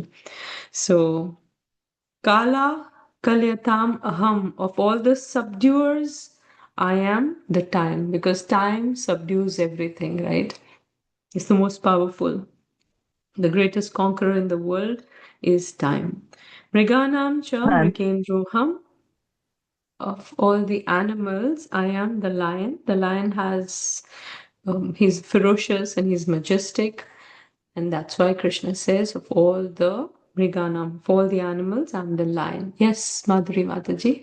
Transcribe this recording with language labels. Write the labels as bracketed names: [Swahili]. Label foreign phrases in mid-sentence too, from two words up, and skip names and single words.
[Sanskrit] So Kala Kalyatam Aham. [English] Of all the subduers, I am the time, because time subdues everything, right? It's the most powerful. The greatest conqueror in the world is time. [Sanskrit] Mriganam cha mrigendroham. [English] Of all the animals, I am the lion. The lion has, he's ferocious and he's majestic. And that's why Krishna says, of all the Mriganam, of all the animals, I'm the lion. Yes, Madhuri Mataji.